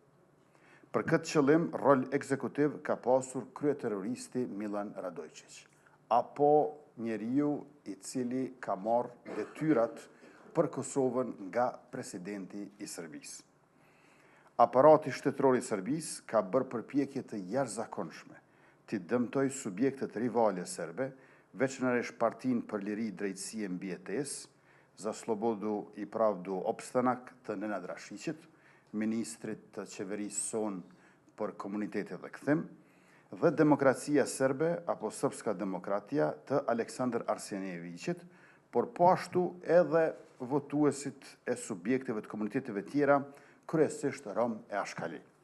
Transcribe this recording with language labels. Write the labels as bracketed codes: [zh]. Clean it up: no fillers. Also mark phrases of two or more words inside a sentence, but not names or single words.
[sq] Për këtë qëllim, rol ekzekutiv ka pasur kryeterroristi Milan Radojčić, apo njeriu i cili ka marrë detyrat për Kosovën nga presidenti i Serbisë. Aparati shtetëror i Serbisë ka bërë përpjekje të jashtëzakonshme të dëmtoj subjektet rivale serbe, veçanërisht Partinë për Liri, Drejtësi e Mbijetesë, [sr] za slobodu i pravdu opstanak [sq] të Nenad Rashićit, ministrit të qeverisë sonë për komunitetet dhe kthim, dhe demokracia serbe apo [sr] srpska demokratia [sq] të Aleksandar Arsenijevićit, por po ashtu edhe votuesit e subjekteve të komuniteteve tjera, kryesisht Rom e Ashkali.